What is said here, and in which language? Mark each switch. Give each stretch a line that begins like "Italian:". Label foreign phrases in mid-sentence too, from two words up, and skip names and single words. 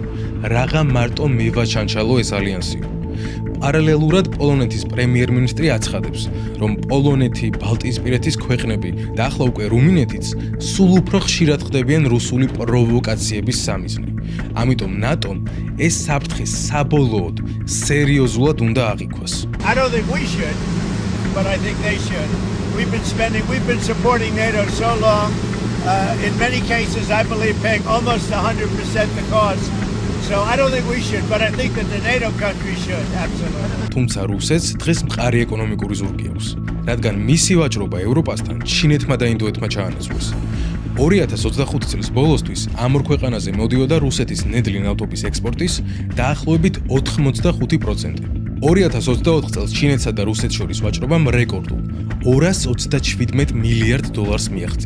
Georgian: რაღა მარტო მე ვაჩანჩალო ეს ალიანსი. პარალელურად პოლონეთის პრემიერ-მინისტრი აცხადებს, რომ პოლონეთი, ბალტიისპირეთის ქვეყნები და ახლა უკვე რუმინეთიც სულ უფრო ხშირად ხდებიან რუსული პროვოკაციების სამიზნე. ამიტომ ნატომ ეს საფრთხე საბოლოოდ სერიოზულად უნდა აღიქვას.
English: I don't think we should, but I think they should. We've been supporting NATO so long. In many cases, I believe paying almost 100% the cost. So I don't think we should, but I think that the NATO countries should, absolutely.
Georgian: თუმცა რუსეთს დღეს მყარი ეკონომიკური ზურგი აქვს, რადგან მისი ვაჭრობა ევროპასთან ჩინეთმა და ინდოეთმა ჩაანაცვლეს. 2025 წლის ბოლოსთვის ამ ორ ქვეყანაზე მოდიოდა რუსეთის ნედლი ნავთობის ექსპორტის დაახლოებით 85%. 2024 წელს ჩინეთსა და რუსეთს შორის ვაჭრობამ რეკორდულ $227 მილიარდ მიაღწია.